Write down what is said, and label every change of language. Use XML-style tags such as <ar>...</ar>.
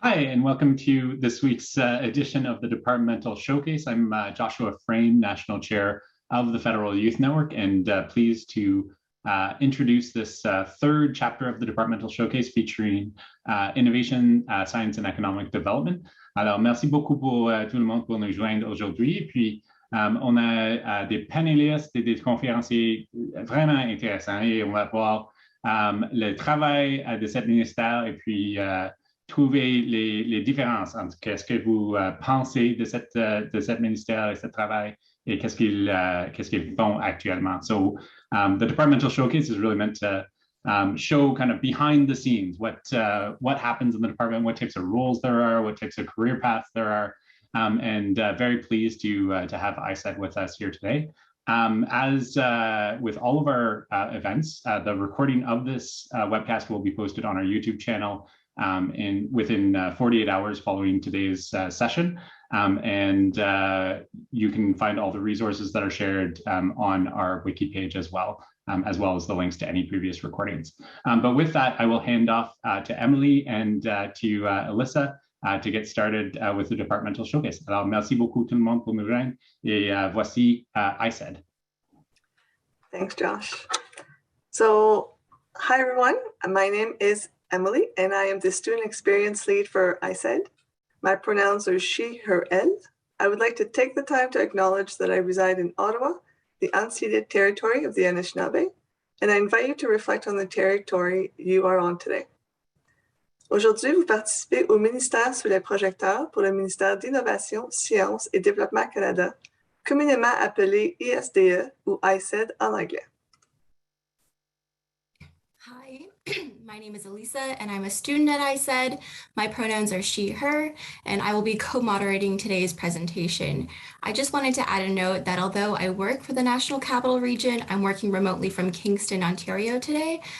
<en>and welcome to this week's edition of the Departmental Showcase. I'm Joshua Frame, National Chair of the Federal Youth Network, and pleased to introduce this third chapter of the Departmental Showcase featuring innovation, science and economic development.</en> <fr>Alors, merci beaucoup pour tout le monde pour nous joindre aujourd'hui. Puis, on a des panélistes et des conférenciers vraiment intéressants et on va voir le travail de ce ministère et puis trouver les différences entre qu'est-ce que vous pensez de cette ministère et ce travail et qu'est-ce qu'ils font actuellement.</fr> <en>So the Departmental Showcase is really meant to show kind of behind the scenes what happens in the department, what types of roles there are, what types of career paths there are, and very pleased to have ISED with us here today. As with all of our events, the recording of this webcast will be posted on our YouTube channel within 48 hours following today's session. And you can find all the resources that are shared on our wiki page as well as the links to any previous recordings. But with that, I will hand off to Emily and to Alyssa to get started with the Departmental Showcase.</en> <fr>Alors, merci beaucoup tout le monde pour nous joindre et voici ISED.</fr> <en>Thanks, Josh. So, hi everyone, my name is Emily, and I am the Student Experience Lead for ISED. My pronouns are she, her, elle. I would like to take the time to acknowledge that I reside in Ottawa, the unceded territory of the Anishinaabe, and I invite you to reflect on the territory you are on today.</en> <fr>Aujourd'hui, vous participez au ministère sous les projecteurs pour le ministère d'Innovation, Sciences et Développement Canada, communément appelé ISDE ou ISED en anglais.</fr> <en>Hi, my name is Elisa and I'm a student at ISED. My pronouns are she, her, and I will be co-moderating today's presentation. I just wanted to add a note that although I work for the National Capital Region, I'm working remotely from Kingston, Ontario today.</en>